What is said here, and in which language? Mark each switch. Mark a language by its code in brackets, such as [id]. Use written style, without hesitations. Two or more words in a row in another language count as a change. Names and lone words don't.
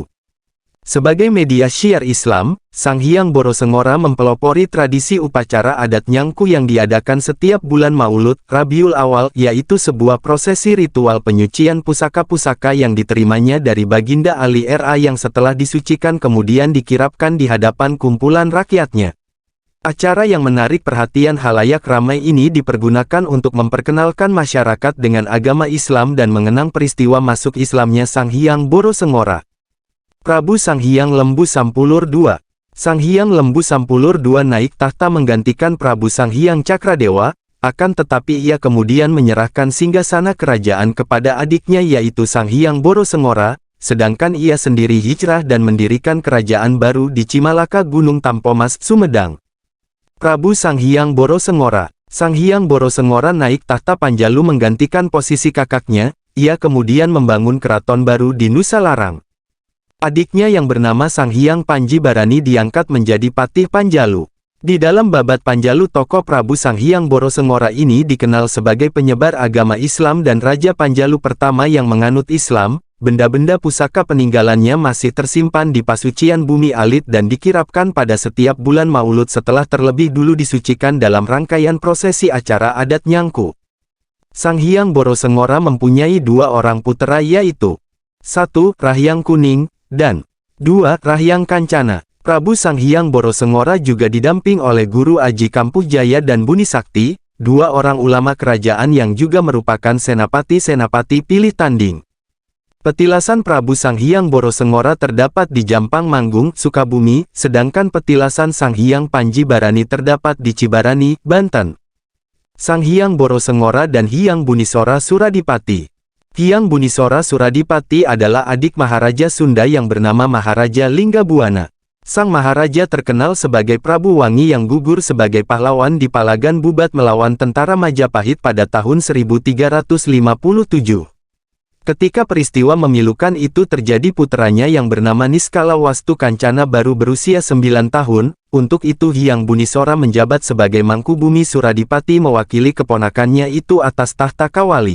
[id] Sebagai media syiar Islam, Sang Hyang Borosengora mempelopori tradisi upacara adat Nyangku yang diadakan setiap bulan Maulud, Rabiul Awal, yaitu sebuah prosesi ritual penyucian pusaka-pusaka yang diterimanya dari Baginda Ali R.A. yang setelah disucikan kemudian dikirapkan di hadapan kumpulan rakyatnya. Acara yang menarik perhatian halayak ramai ini dipergunakan untuk memperkenalkan masyarakat dengan agama Islam dan mengenang peristiwa masuk Islamnya Sang Hyang Borosengora. Prabu Sang Hyang Lembu Sampulur II. Sang Hyang Lembu Sampulur II naik tahta menggantikan Prabu Sang Hyang Cakradewa, akan tetapi ia kemudian menyerahkan singgasana kerajaan kepada adiknya yaitu Sang Hyang Borosengora, sedangkan ia sendiri hijrah dan mendirikan kerajaan baru di Cimalaka Gunung Tampomas, Sumedang. Prabu Sang Hyang Borosengora. Sang Hyang Borosengora naik tahta Panjalu menggantikan posisi kakaknya, ia kemudian membangun keraton baru di Nusa Larang. Adiknya yang bernama Sang Hyang Panji Barani diangkat menjadi Patih Panjalu. Di dalam babat Panjalu tokoh Prabu Sang Hyang Borosengora ini dikenal sebagai penyebar agama Islam dan Raja Panjalu pertama yang menganut Islam. Benda-benda pusaka peninggalannya masih tersimpan di Pasucian Bumi Alit dan dikirapkan pada setiap bulan Maulud setelah terlebih dulu disucikan dalam rangkaian prosesi acara adat Nyangku. Sang Hyang Borosengora mempunyai dua orang putera yaitu 1. Rahyang Kuning dan 2. Rahyang Kancana. Prabu Sang Hyang Borosengora juga didamping oleh Guru Aji Kampuh Jaya dan Buni Sakti, dua orang ulama kerajaan yang juga merupakan senapati-senapati pilih tanding. Petilasan Prabu Sang Hyang Borosengora terdapat di Jampang Manggung, Sukabumi, sedangkan petilasan Sang Hyang Panji Barani terdapat di Cibarani, Banten. Sang Hyang Borosengora dan Hyang Bunisora Suradipati. Hyang Bunisora Suradipati adalah adik Maharaja Sunda yang bernama Maharaja Linggabuana. Sang Maharaja terkenal sebagai Prabu Wangi yang gugur sebagai pahlawan di Palagan Bubat melawan tentara Majapahit pada tahun 1357. Ketika peristiwa memilukan itu terjadi puteranya yang bernama Niskala Wastu Kancana baru berusia 9 tahun, untuk itu Hyang Bunisora menjabat sebagai Mangkubumi Suradipati mewakili keponakannya itu atas tahta Kawali.